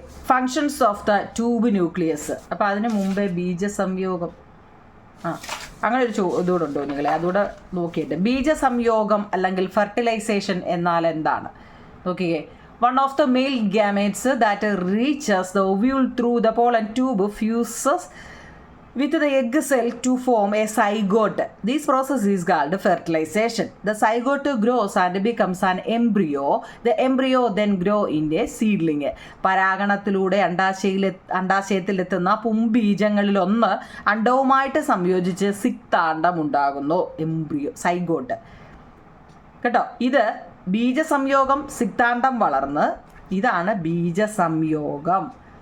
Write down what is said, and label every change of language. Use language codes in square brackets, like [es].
[en] Functions of the tube nucleus. [ml] അപ്പോൾ അതിന് മുമ്പേ ബീജസംയോഗം അങ്ങനെ ഒരു ഇതുകൂടെ ഉണ്ടോ നിങ്ങളെ? അതുകൂടെ നോക്കിയിട്ട് ബീജസംയോഗം അല്ലെങ്കിൽ ഫെർട്ടിലൈസേഷൻ എന്നാൽ എന്താണ് നോക്കിയേ. [en] One of the male gametes that reaches the ovule through the pollen tube fuses with the egg cell to form a zygote. This process is called fertilization. The zygote grows and becomes an embryo. The embryo then grow into a seedling. [ml] പരാഗണത്തിലൂടെ അണ്ഡാശയത്തിലെത്തുന്ന പുംബീജങ്ങളിലൊന്ന് അണ്ഡവുമായിട്ട് സംയോജിച്ച് സിക്താണ്ഡം ഉണ്ടാകുന്നു. Embryo, zygote കേട്ടോ. ഇത് ബീജസംയോഗം, സിക്താണ്ഡം വളർന്ന് ഇതാണ് ബീജസംയോഗം.